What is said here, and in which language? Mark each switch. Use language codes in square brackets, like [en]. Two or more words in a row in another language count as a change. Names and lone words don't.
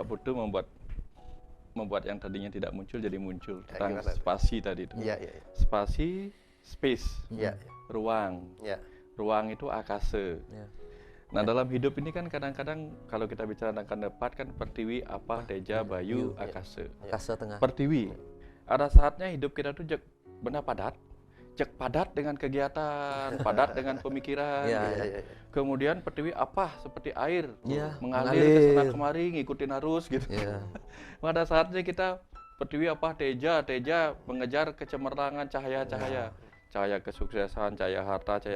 [id] Pak Putu membuat yang tadinya tidak muncul jadi muncul. Ya, Tentang gimana? spasi tadi itu. Iya. Spasi, space, Iya. ruang. Iya. Ruang itu akase. Ya. Nah, dalam hidup ini kan kadang-kadang kalau kita bicara tentang Kandepat kan pertiwi, apa, teja, bayu, akase. Kase tengah. Pertiwi. Ada saatnya hidup kita tuh benar padat. Padat dengan kegiatan, padat dengan pemikiran. Ya, gitu. Iya. Kemudian pertiwi apa seperti air, Ya, mengalir ke sana kemari, ngikutin arus gitu. Ya. Pada saatnya kita pertiwi apa, teja mengejar kecemerlangan cahaya-cahaya, cahaya kesuksesan, cahaya harta, cahaya